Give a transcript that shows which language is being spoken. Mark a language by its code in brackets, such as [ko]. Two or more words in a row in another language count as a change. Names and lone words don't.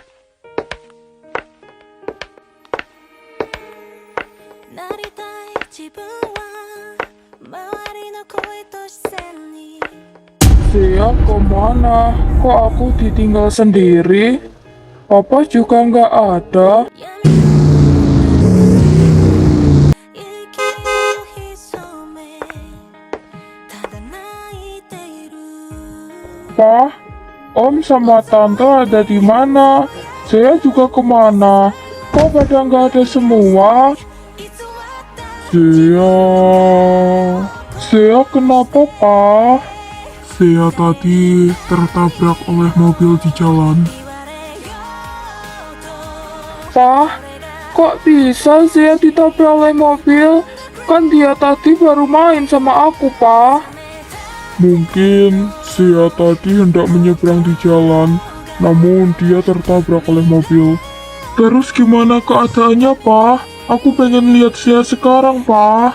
[ja] なりたい自分は周りの声と視線に [id] Saya kemana? Kok aku ditinggal sendiri? Papa juga nggak ada. [ja] 息を潜めただ泣いている [id] Pak, Om sama Tante ada di mana? Saya juga kemana? Kok pada nggak ada semua? [ja] 偽った [id] Saya kenapa, Pak? Saya tadi tertabrak oleh mobil di jalan. [ja] 言われようと [id] Pak, kok bisa saya ditabrak oleh mobil? Kan dia tadi baru main sama aku, Pak. Mungkin saya tadi hendak menyeberang di jalan, namun dia tertabrak oleh mobil. Terus gimana keadaannya, Pak? Aku pengen lihat saya sekarang, Pak.